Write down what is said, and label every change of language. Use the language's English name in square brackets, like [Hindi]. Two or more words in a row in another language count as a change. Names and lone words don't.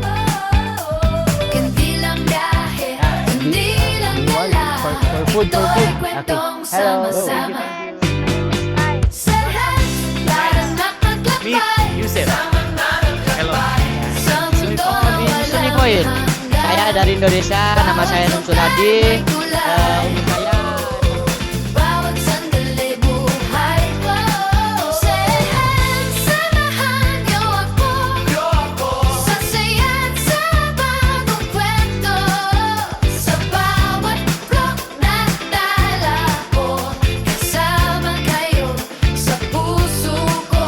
[Filipino] Hindi lang biyahe, hindi lang dala, ito'y kwentong sama-sama. Sa lahat, para maglakbay, Yusef. Hello. sa mundo Gusto ni ko yun. [Indonesian] Kaya dari Indonesia, nama saya Nun Sunadi. Saya [Filipino] bawat sandali buhay ko. Samahan niyo ako sa saya't sa bagong kwento. Sa bawat rock na dala ko, kasama kayo sa puso ko.